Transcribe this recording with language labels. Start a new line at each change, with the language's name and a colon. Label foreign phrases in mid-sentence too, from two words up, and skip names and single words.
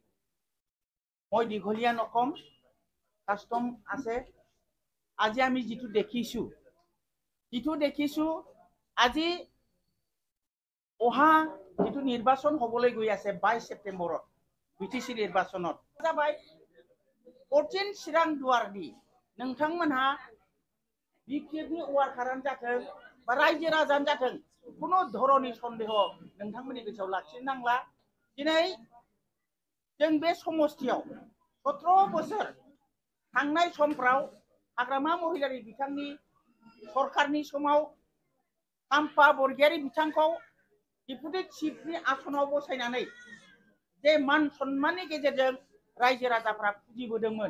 Assamese: মই দীঘলীয়া নকম, কাষ্টম আছে। আজি আমি যিটো দেখিছোঁ আজি অহা যিটো নিৰ্বাচন হ'বলৈ গৈ আছে 22 ছেপ্টেম্বৰত বিটিসি নির্বাচনত
Bodo: जाबाय 14 चिरां दुवारनि नोंथांमोनहा बिपिएफनि वार्कारानो जाथों बा रायजो राजानो जाथों कुनु धरनि सन्देह नोंथांमोननि गोसोआव लाखिनो नांला। दिनै जों बे समस्थियाव 17 बोसोर थांनाय समफ्राव हाग्रामा महिलारी बिथांनि सरकारनि समाव काम्पा बरगयारी बिथांखौ डिपुटि चिफनि आसनाव बसायनानै जे मान सन्माननि गेजेरजों रायजो राजाफ्रा फुजिबोदोंमोन।